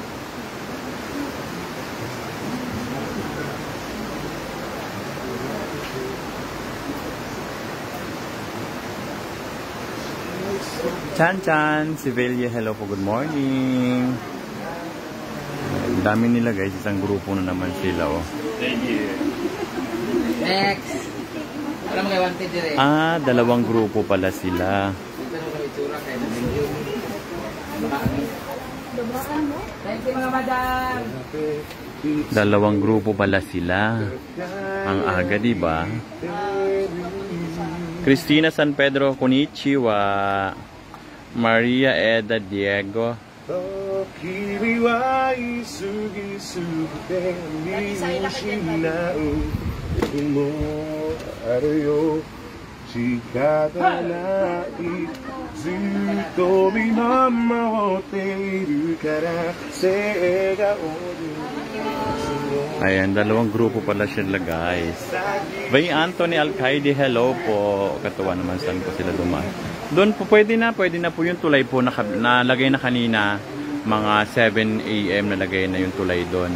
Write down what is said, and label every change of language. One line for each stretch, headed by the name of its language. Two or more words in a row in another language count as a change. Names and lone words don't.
Filipino: Chan, Sivelia, hello po,
English: good morning.
Filipino: Ang dami nila guys, isang grupo na naman sila oh.
English: Thank you. Next.
Filipino: Alam mo kay wanted dire. Ah, dalawang grupo pala sila.
English: Thank you
Filipino: mga madam. Dalawang grupo pala sila. Ang aga, di ba? Cristina San Pedro, konnichiwa. Maria Eda Diego.
Japanese: 君は言い過ぎすぎて見失う時もあるよ仕方ないずっと見守っているから笑顔に
Filipino: Ayan, dalawang grupo pala sila guys. Bay Anthony Alcaide, hello po. Katuwa naman saan po sila dumaan. Doon po pwede na po yung tulay po nalagay na kanina. Mga 7 AM nalagay na yung tulay doon.